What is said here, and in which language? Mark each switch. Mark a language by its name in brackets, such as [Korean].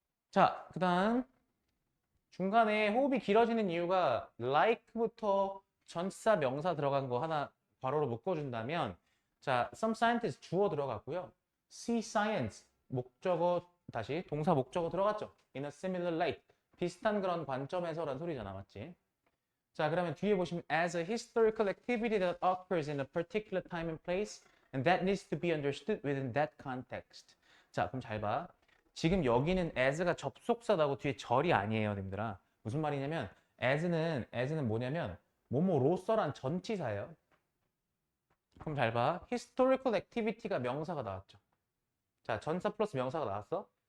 [Korean] 자, 그다음 중간에 호흡이 길어지는 이유가 like부터 전치사 명사 들어간 거 하나 괄호로 묶어준다면, 자, [English] some scientist [Korean] 주어 들어갔고요. [English] see science [Korean] 목적어 다시 동사 목적어 들어갔죠. [English] in a similar light [Korean] 비슷한 그런 관점에서란 소리잖아, 맞지? 자, 그러면 뒤에 보시면 [English] as a historical activity that occurs in a particular time and place and that needs to be understood within that context. [Korean] 자, 그럼 잘 봐. 지금 여기는 as가 접속사다고 뒤에 절이 아니에요, 님들아. 무슨 말이냐면 as는 뭐냐면 뭐뭐로서란 전치사예요. 그럼 잘 봐. historical activity가 명사가 나왔죠. 자, 전사 플러스 명사가 나왔어.